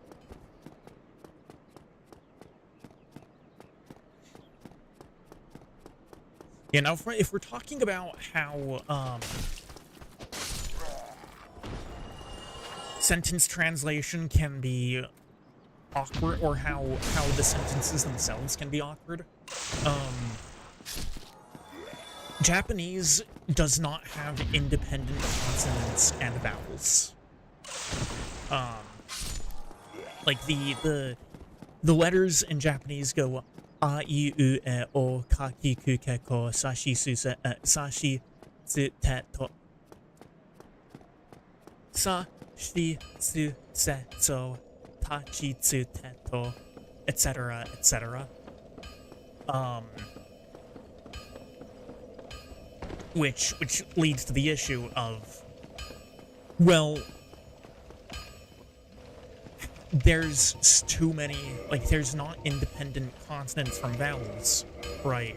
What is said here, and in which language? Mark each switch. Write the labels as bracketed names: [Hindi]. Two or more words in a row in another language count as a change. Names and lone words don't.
[English] You know, if we're talking about how, sentence translation can be awkward, or how the sentences themselves can be awkward, Japanese does not have independent consonants and vowels. Like, the letters in Japanese go [Japanese] あ、い、う、え、お、か、き、く、け、こ, さし、す、せ、さし、す、て、と. さ、し、す、せ、そ、た, ち、つ、て、と, [English] etc., etc. Which leads to the issue of, well, there's too many, like, there's not independent consonants from vowels, right?